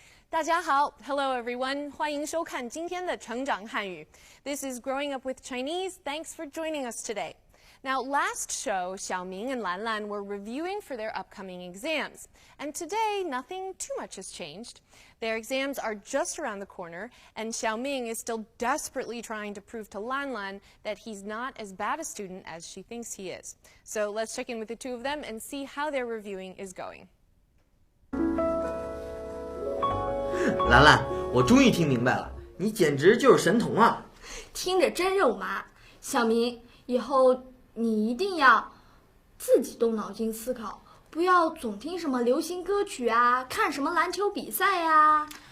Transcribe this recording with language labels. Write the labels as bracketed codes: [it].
[zh] 大家好 ， [en] Hello everyone， [zh] 欢迎收看今天的成长汉语。 [en] This is Growing Up with Chinese. Thanks for joining us today. Now, last show, Xiaoming and Lanlan were reviewing for their upcoming exams. And today, nothing too much has changed. Their exams are just around the corner, and Xiaoming is still desperately trying to prove to Lanlan that he's not as bad a student as she thinks he is. So let's check in with the two of them and see how their reviewing is going. [zh] 兰兰，我终于听明白了，你简直就是神童啊！听着真肉麻。小明，以后你一定要自己动脑筋思考，不要总听什么流行歌曲啊，看什么篮球比赛呀。